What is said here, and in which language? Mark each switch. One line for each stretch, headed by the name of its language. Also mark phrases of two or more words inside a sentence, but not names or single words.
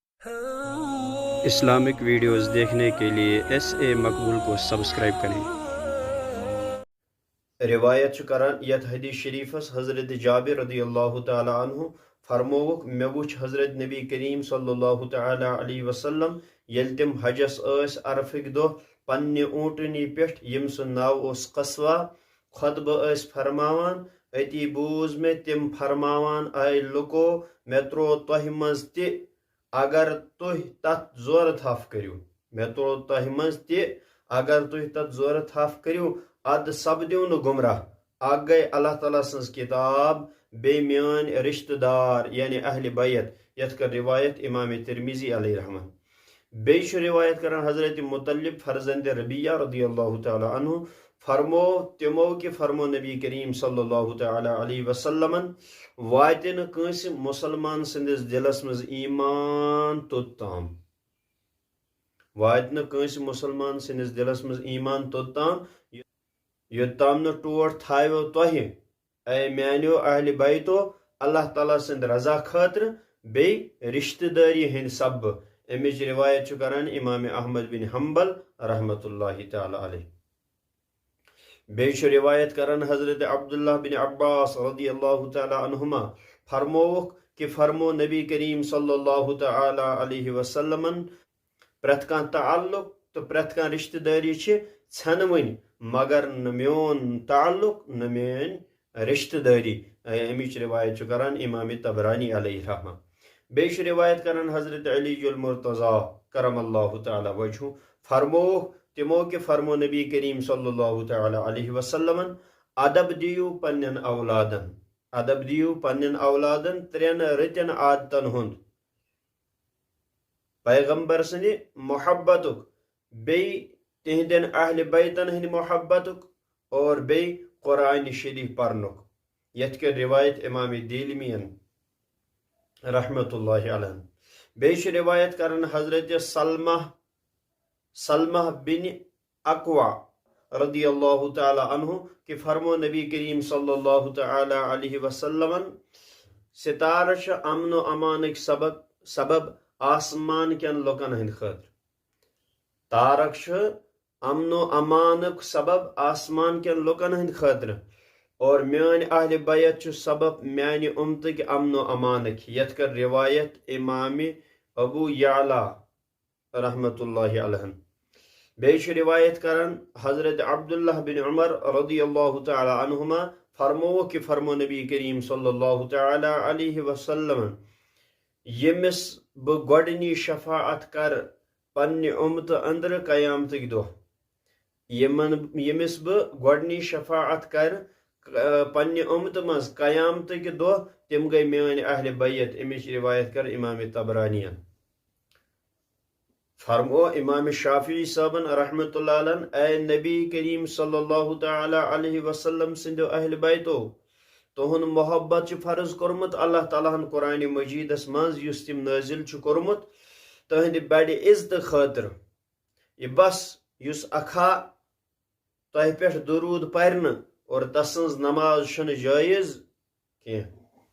Urdu: اسلامک ویڈیوز دیکھنے کے لیے ایس اے مقبول کو سبسکرائب کریں۔
Kashmiri: روایت کران یت حدیث شریفس حضرت جابر رضی اللہ تعالی عنہ فرموک مے وچ حضرت نبی کریم صلی اللہ تعالی علیہ وسلم یل تم حجس عرفک دہ پنہ اونٹنی پہ یم سن ناو اس قصوا خطبہ فرماوان اتی بوز میں تم فرماوان اے لکو مے ترو تہ مز تہ اگر تھی تت زور تھف کریو مے ترو تہ مز تہ اگر تھی تت زور تھف کریو اد سپدیو ن گمراہ اگ گئی اللہ تعالیٰ سنز کتاب بے میان رشتہ دار یعنی اہل بیت یت کر روایت امام ترمذی علیہ رحمہ بیش روایت کران حضرت مطلب فرزند ربیہ رضی اللہ تعالی عنہ فرمو تمو کہ فرمو نبی کریم صلی اللہ تعالی علیہ وسلم واتن کنس مسلمان سندس دلس مز ایمان توتام واتن کنس مسلمان سندس دلس مز ایمان توتام یوتام نہ ٹوٹ تھایو تہ اے میانیو اہل بیتو اللہ تعالیٰ سند رضا خاطر بی رشتہ داری ہند سب امچ روایت کران امام احمد بن حنبل رحمۃ اللہ تعالی علیہ بیش روایت کران حضرت عبداللہ بن عباس رضی اللہ تعالی عنہما فرموک کہ فرمو نبی کریم صلی اللہ تعالی علیہ وسلم پرت کان تعلق تو پرت کان رشتہ داری ژھنوین مگر نہ میون تعلق نہ میون رشتہ داری امچ روایت کران امام طبرانی علیہ رحمہ بیش روایت کران حضرت علی المرتضی کرم اللہ تعالی وجہ فرمو تمو کہ فرمو نبی کریم صلی اللہ تعالی علیہ وسلم ادب دیو پنن اولادن ادب دیو پنن اولادن ترین رتن عادتن ہند پیغمبر سن محبتک بی تہندین اہل بیتن ہند محبتک اور بی قرآن شریف پرنک یت کے روایت امام دیلمین رحمت اللہ علیہ بیش روایت کرن حضرت سلمہ بن اقوا رضی اللہ تعالی عنہ کہ فرمو نبی کریم صلی اللہ تعالی علیہ وسلم ستارہ امن و امانک سبب آسمان کین لکن ہند خاطر تارک امن و امانک سبب آسمان کین لکن ہند خاطر اور میان اہل بیت سبب میان امتک امن و امانک یت کر روایت امام ابو یعلا رحمت اللہ علیہ بیش روایت کرن حضرت عبداللہ بن عمر رضی اللہ تعالی عنہما فرمو کہ فرمو نبی کریم صلی اللہ تعالی علیہ وسلم یمس گۄڈنی شفاعت کر پنہ امت اندر قیامتک دہ یمس گۄڈنی شفاعت کر پنہ امت مز قیامتک دہ تم گئی میان اہل بیت امچ روایت کر امام طبرانی فرمو امام شافعی صاحبن رحمت اللہ علیہ اے نبی کریم صلی اللہ تعالی علیہ وسلم سندو اہل بیتو تہن محبت فرض کورمت اللہ تعالیٰ ہن قرآن مجیدس مز یس تم نازل کورمت تہند بڑ عزت خاطر یہ بس یس اکھا تہ پہ درود پرن اور تسنز نماز شن جائز کی